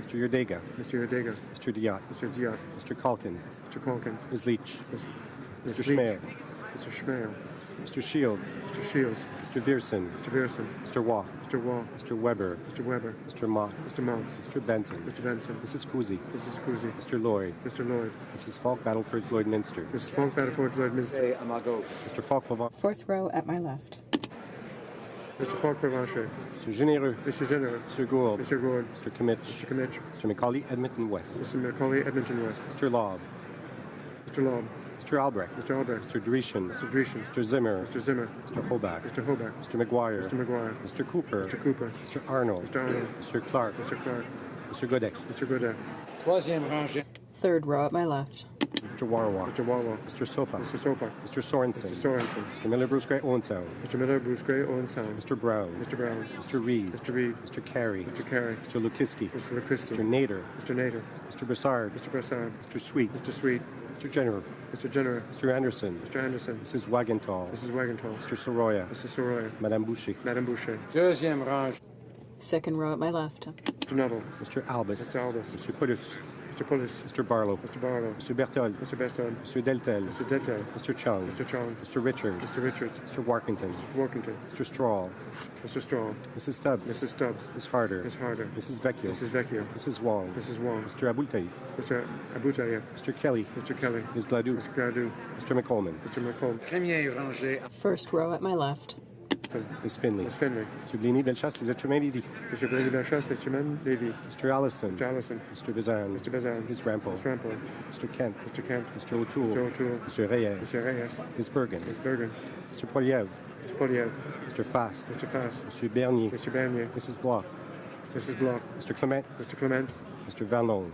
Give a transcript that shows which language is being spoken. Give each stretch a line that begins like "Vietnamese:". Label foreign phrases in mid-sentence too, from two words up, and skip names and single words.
English: Mr. Yerdega. Mr. Yerdega. Mr. Diot. Mr. Diot. Mr. Calkins. Mr. Calkins. Ms. Leach. Mr. Mr. Schmeil. Mr. Schmeil. Mr. Shields. Mr. Shields. Mr. Vierson. Mr. Vierson. Mr. Waugh. Mr. Wall. Mr. Weber. Mr. Weber. Mr. Mott. Mr. Mons. Mr. Benson. Mr. Benson. Mrs. Cousy. Mrs. Cousy. Mr. Lloyd. Mr. Lloyd. Mrs. Falk, Battleford, Lloyd Minster. Mrs. Falk, Battleford, Lloyd Minster.
French: Et à ma gauche.
English: Mr. Falk, Provence. Fourth row at my left. Mr. Falk, Provencher. Mr. Généreux. Mr. General. Mr. Gould. Mr. Gord. Mr. Kimmich. Mr. Kimmich. Mr. Macaulay, Edmonton West. Mr. Macaulay, Edmonton West. Mr. Lobb. Mr. Lobb. Mr. Albrecht. Mr. Albert. Mr. Dreeshen. Mr. Dreeshen. Mr. Zimmer. Mr. Zimmer. Mr. Hobach. Mr. Hobach. Mr. McGuire. Mr. McGuire. Mr. Cooper. Mr. Cooper. Mr. Arnold. Mr. Arnold. Mr. Clark. Mr. Clark. Mr. Godek. Mr. Godet.
French: Troisième rangée.
English: Third row at my left. Mr. Warwa. Mr. Wawa. Mr. Sopa. Mr. Sopak. Mr. Sorensen. Mr. Sorensen. Mr. Miller, Bruce Gray, Owensound. Mr. Miller, Bruce Gray, Owen Sound. Mr. Brown. Mr. Brown. Mr. Reed. Mr. Reed. Mr. Carey. Mr. Carey. Mr. Lukiski. Mr. Lukiski. Mr. Nader. Mr. Nader. Mr. Broussard. Mr. Brassard. Mr. Sweet. Mr. Sweet. Mr. General. Mr. Jenner. Mr. Anderson. Mr. Anderson. Mrs. Wagenthal. Mrs. Wagentall. Mr. Soroya. Mr. Soroya. Madame Boucher. Madame Boucher.
French: Deuxième rangée.
English: Second row at my left. Mr. Nuttall. Mr. Albus. Mr. Albus. Mr. Pudus. Mr. Pullis. Mr. Barlow. Mr. Barlow. Mr. Berthold. Mr. Berthold. Mr. Deltel. Mr. Deltel. Mr. Chung. Mr. Chong. Mr. Richards. Mr. Richards. Mr. Workington. Mr. Workington. Mr. Straw. Mr. Straw. Mrs. Stubbs. Mrs. Stubbs. Miss Harder. Miss Harder. Mrs. Vecchio. Mrs. Vecchio. Mrs. Wong. Mrs. Wong. Mr. Abultaïf. Mr. Aboutayev. Mr. Kelly. Mr. Kelly. Ms. Gladue. Mr. Gradou. Mr. McColeman. Mr. McComb.
French: Première rangée.
English: First row at my left. Ms. Finley. Miss Finley. Mr. Bligny, Bellechasse,
French: les êtres humains Lévis.
English: Mr. Brady Belchasse, Lechiman, Levy. Mr. Allison. Mr. Allison. Mr. Bazan. Mr. Bazan. Ms. Rample. Mr. Rample. Mr. Kent. Mr. Kemp. Mr. O'Toole. Mr. O'Toole. Mr. Reyes. Mr. Reyes. Ms. Bergen. Ms. Bergen. Mr. Poliev. Mr. Poliev. Mr. Fast. Mr. Fass. Mr. Bernier. Mr. Bernier. Mrs. Bloch. Mrs. Bloch. Mr. Clement. Mr. Clement. Mr. Van Loan.